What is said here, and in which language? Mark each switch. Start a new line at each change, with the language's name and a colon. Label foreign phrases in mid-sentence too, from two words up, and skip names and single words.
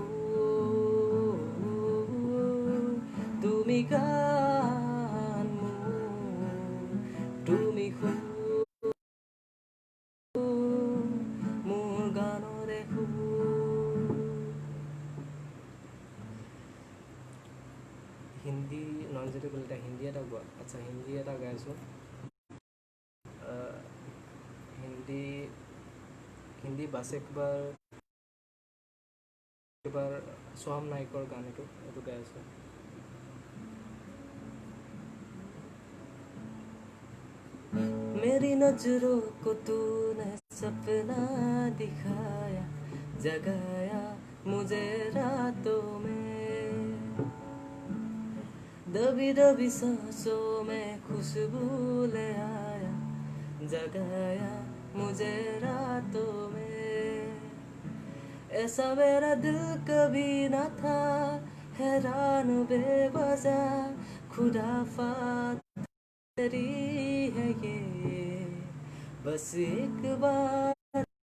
Assamese: তুমি গান তুমি মোৰ গানৰে হিন্দী নন যদি ক'লে এতিয়া হিন্দী এটা গোৱা আচ্ছা হিন্দী এটা গাইছোঁ হিন্দী বাছ একবাৰ সোহাম নায়কৰ গান এইটো গাই আছোঁ
Hindi: मेरी नजरों को तूने सपना दिखाया जगाया मुझे रातों में दबी दबी सांसों में खुशबू ले आया जगाया मुझे रातों में ऐसा मेरा दिल कभी न था हैरान बेवजह खुदाफात तेरी है ये बस एक बार